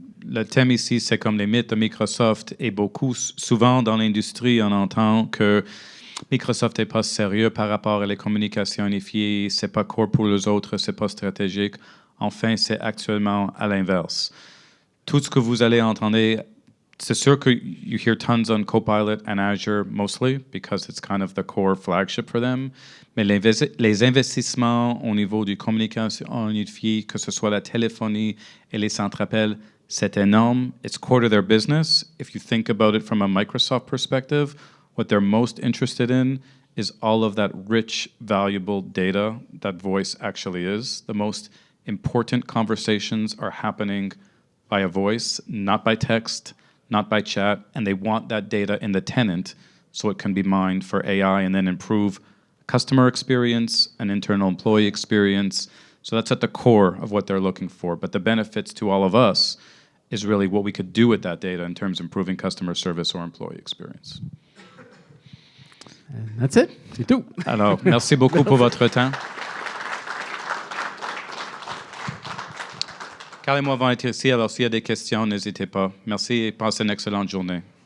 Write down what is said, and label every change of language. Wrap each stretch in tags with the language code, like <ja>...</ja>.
<fr>Le thème ici, c'est comme les mythes de Microsoft et souvent dans l'industrie, on entend que Microsoft n'est pas sérieux par rapport à les communications unifiées, c'est pas core pour les autres, c'est pas stratégique. Enfin, c'est actuellement à l'inverse. Tout ce que vous allez entendre c'est sûr que</fr> <en>you hear tons on Copilot and Azure mostly because it's kind of the core flagship for them.</en> <fr>Mais les investissements au niveau du communication unifiée, que ce soit la téléphonie et les centres appels, c'est énorme.</fr> <en>It's core to their business. If you think about it from a Microsoft perspective, what they're most interested in is all of that rich, valuable data that voice actually is. The most important conversations are happening via voice, not by text, not by chat, and they want that data in the tenant so it can be mined for AI and then improve customer experience and internal employee experience. So that's at the core of what they're looking for. But the benefits to all of us is really what we could do with that data in terms of improving customer service or employee experience. That's it.</en> <fr>C'est tout. Alors, merci beaucoup pour votre temps. Carl et moi vont être ici, alors s'il y a des questions, n'hésitez pas. Merci et passez une excellente journée.</fr>